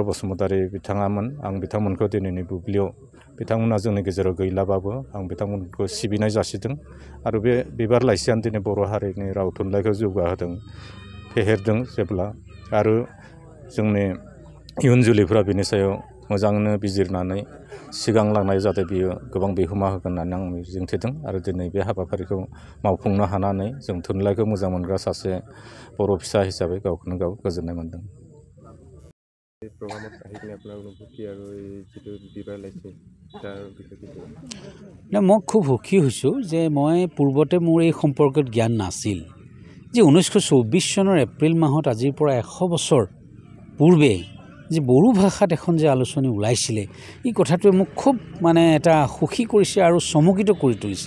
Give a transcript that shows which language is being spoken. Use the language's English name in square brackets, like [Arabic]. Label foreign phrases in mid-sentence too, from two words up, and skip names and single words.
[Bodo] बसुमतारी बिथाङामोन आं बिथांमोनखौ दिनैनि बुब्लियाव बिथांमोना जोंनि गेजेराव गैलाबाबो आं बिथांमोनखौ सिबिनाय जासिदों आरो बे बिबार लाइसियानो दिनै बर' हारिनि राव थुनलाइखौ जौगाहोदों फेहेरदों जेब्ला आरो जोंनि इयुन जोलैफ्रा बिनि सायाव मोजाङैनो बिजिरनानै सिगांलांनाय जाहाथे बियो गोबां बिहोमा होगोन होननानै आं मिजिंथिदों आरो दिनै बे हाबाफारिखौ मावफुंनो हानानै जों थुनलाइखौ मोजां मोनग्रा सासे बर' फिसा हिसाबै गावखौनो गाव गोजोननाय मोनदों। [Assamese] মই খুব সুখী হৈছোঁ যে মই পূৰ্বতে মোৰ এই সম্পৰ্কত জ্ঞান নাছিল যে 1924 চনৰ এপ্ৰিল মাহত আজিৰ পৰা 100 বছৰ পূৰ্বে যে বড়ো ভাষাত এখন যে আলোচনী ওলাইছিলে এই কথাটোৱে মোক খুব মানে এটা সুখী কৰিছে আৰু চমকিত কৰি তুলিছে।